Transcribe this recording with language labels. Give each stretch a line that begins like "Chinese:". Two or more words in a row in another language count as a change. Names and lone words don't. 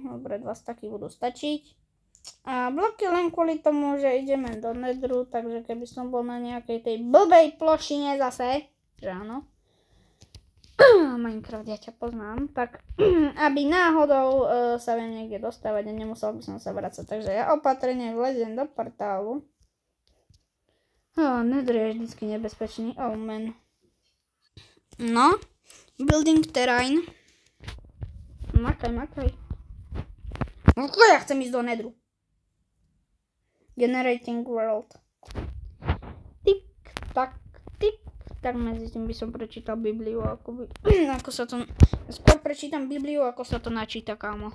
Slovak: Dobre, 2 staky budú stačiť. A bloky len kvôli tomu, že ideme do nedru, takže keby som bol na nejakej tej blbej plošine zase, že áno. Minecraft, ja ťa poznám, tak aby náhodou sa viem niekde dostávať a nemusel by som sa vracať. Takže ja opatrne vleziem do portálu. Nether je vždycky nebezpečný.
English: Oh man. No, building terrain.
Slovak: Makaj. Ja chcem ísť do nedru.
English: Generating world.
Slovak: Tik, tak. Tak medzi tým by som prečítal Bibliu, ako sa to... Skôr prečítam Bibliu, ako sa to načíta, kámo.